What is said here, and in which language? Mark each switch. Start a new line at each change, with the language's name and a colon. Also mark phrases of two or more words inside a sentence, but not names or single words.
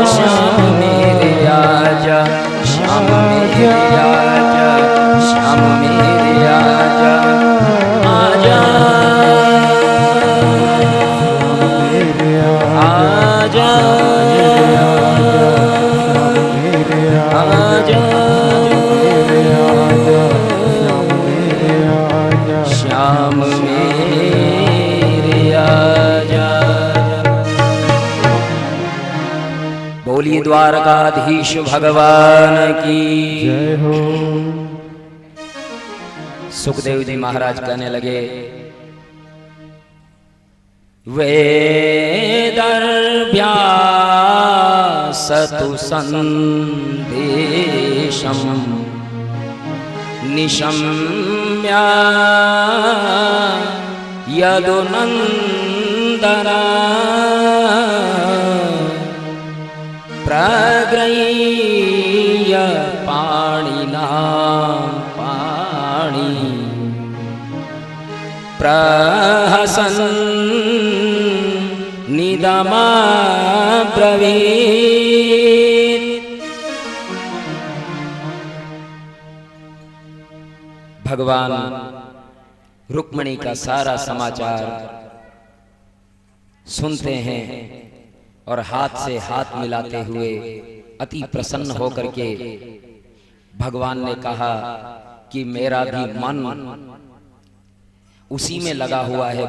Hindi: श्याम मेरे आजा, श्याम मेरे आजा, श्याम मेरे आजा, आजा आजा श्याम मेरे आजा। बोलिए द्वारकाधीश भगवान की जय हो। सुखदेव जी महाराज कहने लगे,
Sanskrit: वेदर्भ्यासतु संदेशम निशम्य यदुनन्दना प्रगृह्य पाणिना पाणि प्रहसन् निदमाब्रवीत्।
Hindi: भगवान रुक्मिणी का सारा समाचार सुनते हैं और हाथ से हाथ मिलाते हुए अति प्रसन्न होकर के भगवान ने कहा कि मेरा भी मन उसी में लगा हुआ है।